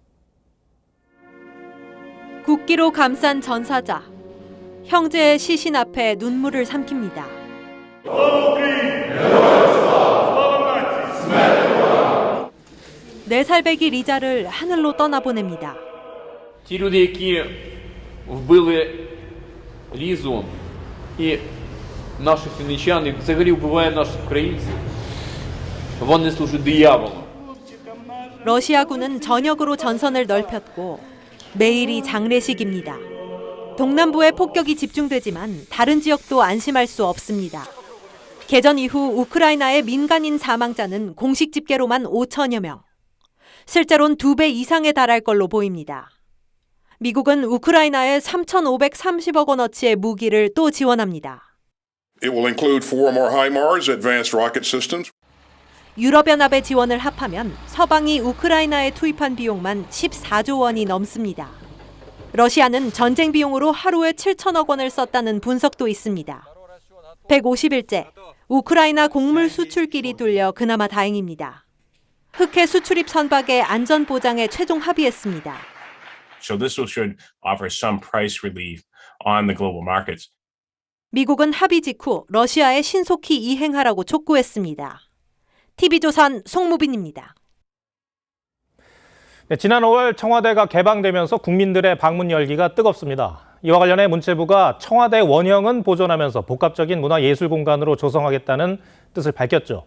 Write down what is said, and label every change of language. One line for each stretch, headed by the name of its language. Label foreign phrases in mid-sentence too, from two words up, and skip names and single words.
Korean: 국기로 감싼 전사자. 형제의 시신 앞에 눈물을 삼킵니다. 4살 배기 리자를 하늘로 떠나보냅니다.
Ukrainian: Ті люди, які вбили Лізу і наших вінничан, і взагалі вбивають наших українців, вони служать дияволу.
Korean: 러시아군은 전역으로 전선을 넓혔고 매일이 장례식입니다. 동남부에 폭격이 집중되지만 다른 지역도 안심할 수 없습니다. 개전 이후 우크라이나의 민간인 사망자는 공식 집계로만 5천여 명. 실제로는 2배 이상에 달할 걸로 보입니다. 미국은 우크라이나에 3,530억 원어치의 무기를 또 지원합니다.
English: It will include 4 more HIMARS advanced rocket systems.
Korean: 유럽연합의 지원을 합하면 서방이 우크라이나에 투입한 비용만 14조 원이 넘습니다. 러시아는 전쟁 비용으로 하루에 7천억 원을 썼다는 분석도 있습니다. 150일째, 우크라이나 곡물 수출길이 뚫려 그나마 다행입니다. 흑해 수출입 선박의 안전 보장에 최종 합의했습니다.
English: So this should offer some price relief on the global markets.
Korean: 미국은 합의 직후 러시아에 신속히 이행하라고 촉구했습니다. TV조선 송무빈입니다. 네, 지난 5월 청와대가 개방되면서 국민들의 방문 열기가 뜨겁습니다. 이와 관련해 문체부가 청와대 원형은 보존하면서 복합적인 문화예술공간으로 조성하겠다는 뜻을 밝혔죠.